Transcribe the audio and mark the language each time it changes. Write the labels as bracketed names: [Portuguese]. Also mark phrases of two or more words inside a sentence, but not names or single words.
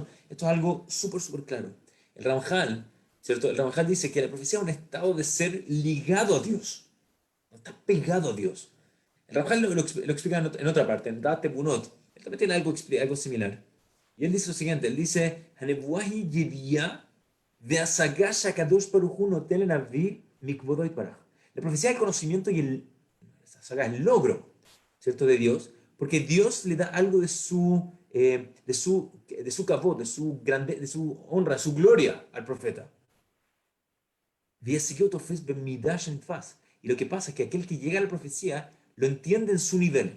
[Spanish] Esto es algo súper claro. El Ramjal, ¿cierto? El Ramjal dice que la profecía es un estado de ser ligado a Dios. No está pegado a Dios. El Ramjal lo explica en otra parte, en Date Bunot. Él también tiene algo similar. Y él dice lo siguiente, él dice, [Hebrew] "הנבואה היא ידיעה והשגה שהקדוש ברוך הוא נותן לנביא מכבודו יתברך". [Spanish] La profecía del conocimiento y el logro, ¿cierto? De Dios, porque Dios le da algo de su kavod, de su honra, de su gloria al profeta. Y lo que pasa es que aquel que llega a la profecía lo entiende en su nivel.